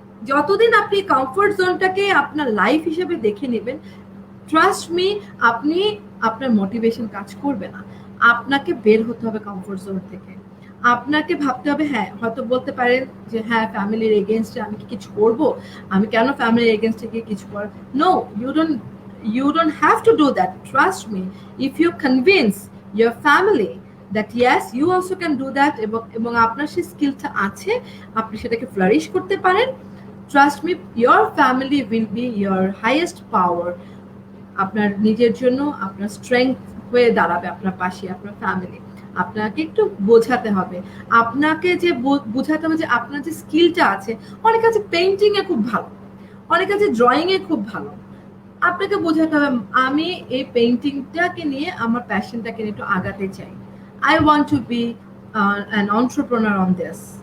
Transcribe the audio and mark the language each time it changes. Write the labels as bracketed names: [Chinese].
[Bangla] যতদিন আপনি কমফোর্ট জোনটাকে আপনার লাইফ হিসেবে দেখে নেবেন, ট্রাস্ট মি, আপনি আপনার মোটিভেশন কাজ করবে না। আপনাকে বের হতে হবে কমফোর্ট জোন থেকে। আপনাকে ভাবতে হবে, হ্যাঁ হয়তো বলতে পারেন যে হ্যাঁ ফ্যামিলির এগেনস্টে আমি কি কিছু করব, আমি কেন ফ্যামিলির এগেনস্টে গিয়ে কিছু কর। [English] No, you don't have to do that. Trust me, if you convince your family that yes you also can do that, [Bangla] এবং আপনার সেই স্কিলটা আছে, আপনি সেটাকে ফ্লারিশ করতে পারেন, [English] Trust me, your family will be your highest power. [Bangla] আপনার নিজের জন্য আপনার স্ট্রেংথ হয়ে দাঁড়াবে আপনার পাশে আপনার ফ্যামিলি। আপনাকে একটু বোঝাতে হবে, আপনাকে যে বোঝাতে হবে যে আপনার যে স্কিলটা আছে, অনেক আছে পেইন্টিং এ খুব ভালো, অনেক আছে ড্রয়িং এ খুব ভালো, আপনাকে বোঝাতে হবে আমি এই পেইন্টিংটাকে নিয়ে আমার প্যাশনটাকে নিয়ে একটু আগাতে চাই, [English] I want to be an entrepreneur on this.